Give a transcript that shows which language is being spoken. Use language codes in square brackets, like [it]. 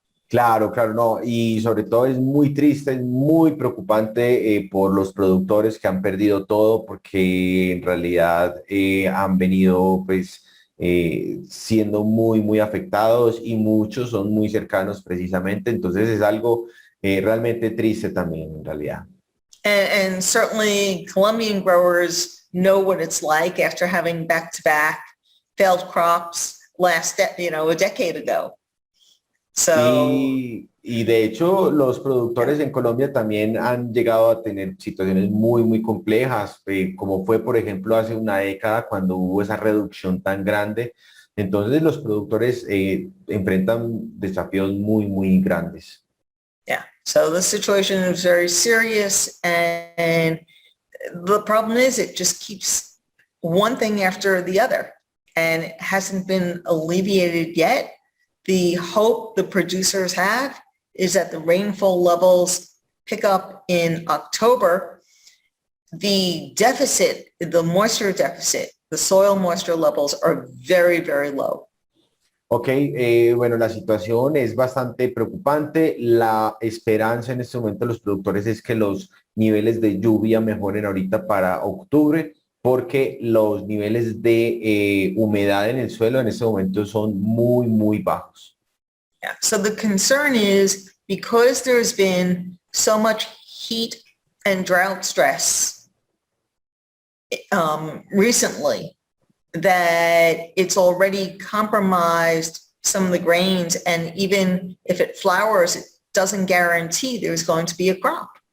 [es] Claro, no, y sobre todo es muy triste, es muy preocupante por los productores que han perdido todo porque en realidad han venido pues siendo muy, muy afectados y muchos son muy cercanos precisamente, entonces es algo realmente triste también en realidad. [en] And certainly Colombian growers know what it's like after having back-to-back failed crops a decade ago. So, [es] y de hecho los productores en Colombia también han llegado a tener situaciones muy, muy complejas, como fue por ejemplo hace una década cuando hubo esa reducción tan grande. Entonces los productores enfrentan desafíos muy, muy grandes. [en] Yeah, so the situation is very serious, and the problem is it just keeps one thing after the other, and it hasn't been alleviated yet. The hope the producers have is that the rainfall levels pick up in October, the deficit, the moisture deficit, the soil moisture levels are very, very low. [es] Ok, bueno, la situación es bastante preocupante. La esperanza en este momento de los productores es que los niveles de lluvia mejoren ahorita para octubre, porque los niveles de humedad en el suelo en este momento son muy, muy bajos. [en] Yeah. So the concern is because there's been so much heat and drought stress recently, that it's already compromised some of the grains, and even if it flowers, it doesn't guarantee there's going to be a crop.